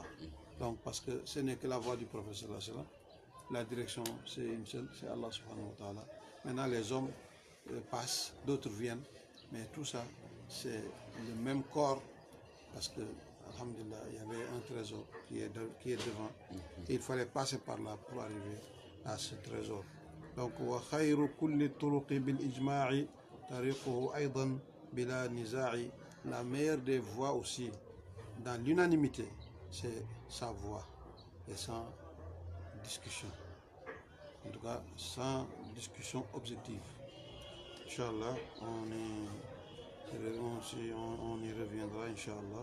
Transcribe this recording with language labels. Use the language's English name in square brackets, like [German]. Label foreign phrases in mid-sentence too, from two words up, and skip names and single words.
[French] Donc, parce que ce n'est que la voie du prophète, la direction c'est une seule, c'est [Arabic] الله سبحانه وتعالى. [French] Maintenant les hommes passent, d'autres viennent, mais tout ça c'est le même corps, parce que alhamdulillah il y avait un trésor qui est devant, et il fallait passer par là pour arriver à ce trésor. [Arabic] Donc وخير كل طرق بالإجماع طريقه أيضا بلا نزاع, [French] la meilleure des voies aussi dans l'unanimité, c'est sa voix et sans discussion. En tout cas, sans discussion objective. Inch'Allah, on y reviendra, Inch'Allah.